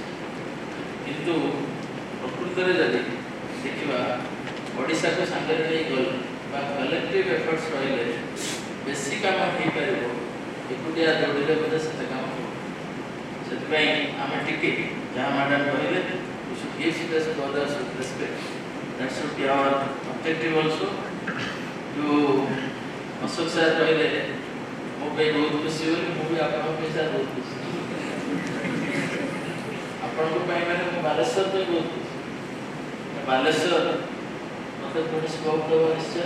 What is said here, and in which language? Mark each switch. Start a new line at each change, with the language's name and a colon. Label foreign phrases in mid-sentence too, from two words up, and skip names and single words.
Odia: କିନ୍ତୁ ପ୍ରକୃତରେ ଯଦି ଦେଖିବା ଓଡ଼ିଶାକୁ ସାଙ୍ଗରେ ନେଇ ଗଲେ ବା
English: collective efforts
Odia: ରହିଲେ ବେଶୀ କାମ ହେଇପାରିବ। ଏକୁଟିଆ ଦୌଡ଼ିଲେ ବୋଧେ ସେତେ କାମ ହେବ। ସେଥିପାଇଁ ଆମେ ଟିକେ ଯାହା ମ୍ୟାଡ଼ାମ୍ କହିଲେ
English: we should give space to others with respect. That should be our objective also.
Odia: ଯେଉଁ ଅଶୋକ ସାର୍ କହିଲେ ମୋ ପାଇଁ ବହୁତ ଖୁସି ବୋଲି, ମୁଁ ବି ଆପଣଙ୍କ ପାଇଁ ସାର୍ ବହୁତ ଖୁସି। ଆପଣଙ୍କ ପାଇଁ ମାନେ ମୁଁ ବାଲେଶ୍ୱର ପାଇଁ ବହୁତ ଖୁସି। ବାଲେଶ୍ୱର ମୋତେ ପୁଣି ସ୍କୋପ୍ ଦେବ ନିଶ୍ଚୟ।